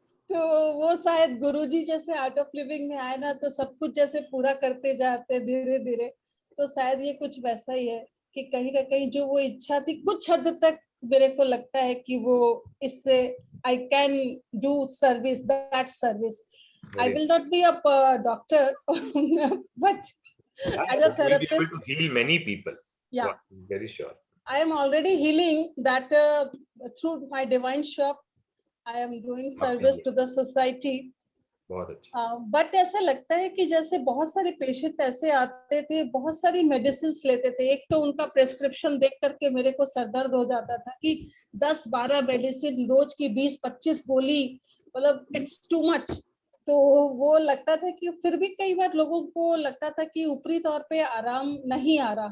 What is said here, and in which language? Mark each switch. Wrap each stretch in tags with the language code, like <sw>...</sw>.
<hi>तो वो शायद गुरुजी जैसे आर्ट ऑफ लिविंग में आए ना, तो सब कुछ जैसे पूरा करते जाते धीरे धीरे, तो शायद ये कुछ वैसा ही है कि कहीं ना कहीं जो वो इच्छा थी कुछ हद तक मेरे को लगता है कि वो इससे</hi> <en>I can do service, that service. I will not be a doctor, but as a therapist, to heal many people. Yeah, very sure. I am already healing that through my divine shop. I am doing service to the society.</en> <hi>बहुत अच्छा। But ऐसा लगता है कि जैसे बहुत सारे patient ऐसे आते थे, बहुत सारी मेडिसिन लेते थे। एक तो उनका प्रेस्क्रिप्शन देख करके मेरे को सरदर्द हो जाता था कि 10-12 मेडिसिन रोज की 20-25 गोली, मतलब</hi> <en>It's too much.</en> <hi>तो वो लगता था कि फिर भी कई बार लोगों को लगता था कि ऊपरी तौर पे आराम नहीं आ रहा।</hi>